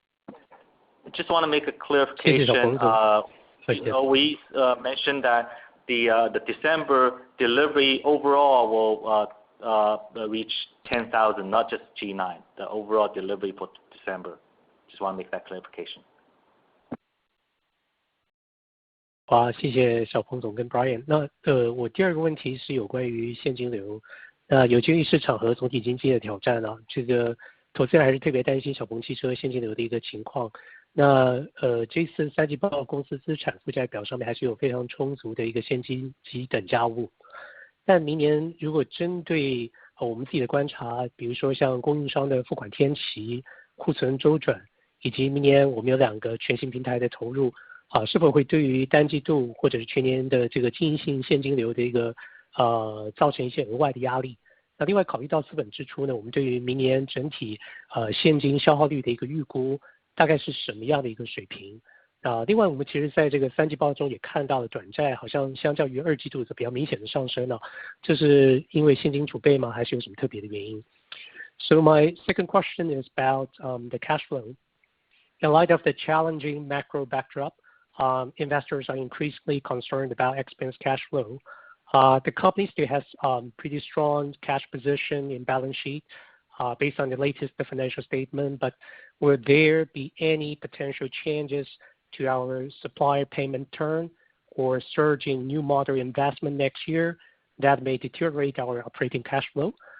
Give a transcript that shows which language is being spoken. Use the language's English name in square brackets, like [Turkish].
[English] I just want to make a clarification. We always mentioned that the December delivery overall will reach 10,000, not just G9. The overall delivery for December. Just want to make that clarification. [Chinese] 好，谢谢小鹏总跟 Brian。那我第二个问题是有关于现金流。有鉴于市场和总体经济的挑战啊，这个投资人还是特别担心小鹏汽车现金流的一个情况。那这次3季报公司资产负债表上面还是有非常充足的一个现金及等价物。但明年如果针对我们自己的观察，比如说像供应商的付款天期、库存周转，以及明年我们有2个全新平台的投入，是否会对于单季度或者是全年的这个经营性现金流的一个造成一些额外的压力？那另外考虑到资本支出呢，我们对于明年整体现金消耗率的一个预估大概是什么样的一个水平？另外我们其实在这个3季报中也看到了短债好像相较于2季度是比较明显的上升了，这是因为现金储备吗？还是有什么特别的原因？ [English] So my second question is about the cash flow. In light of the challenging macro backdrop, investors are increasingly concerned about XPeng's cash flow. The company still has pretty strong cash position in balance sheet based on the latest financial statement, but will there be any potential changes to our supplier payment term or surge in new model investment next year that may deteriorate our operating cash flow?